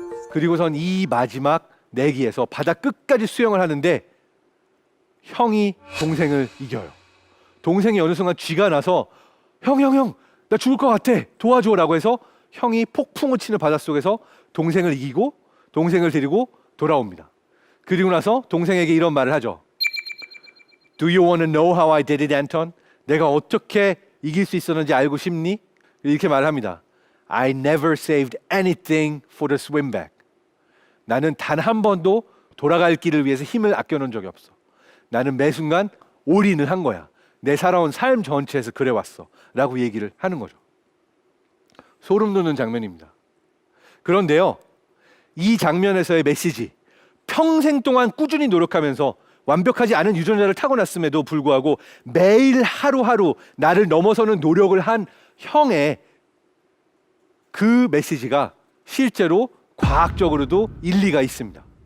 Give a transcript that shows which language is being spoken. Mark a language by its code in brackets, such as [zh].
[ko] 그리고선 이 마지막 내기에서 바다 끝까지 수영을 하는데 형이 동생을 이겨요. 동생이 어느 순간 쥐가 나서 형, 나 죽을 것 같아. 도와줘라고 해서 형이 폭풍을 치는 바닷속에서 동생을 이기고 동생을 데리고 돌아옵니다. 그리고 나서 동생에게 이런 말을 하죠. [en] Do you want to know how I did it, Anton? [ko] 내가 어떻게 이길 수 있었는지 알고 싶니? 이렇게 말을 합니다. [en] I never saved anything for the swim back. [ko] 나는 단 한 번도 돌아갈 길을 위해서 힘을 아껴놓은 적이 없어. 나는 매 순간 올인을 한 거야. 내 살아온 삶 전체에서 그래왔어. 라고 얘기를 하는 거죠. 소름 돋는 장면입니다. 그런데요, 이 장면에서의 메시지, 평생 동안 꾸준히 노력하면서 완벽하지 않은 유전자를 타고났음에도 불구하고 매일 하루하루 나를 넘어서는 노력을 한 형의 그 메시지가 실제로 과학적으로도 일리가 있습니다.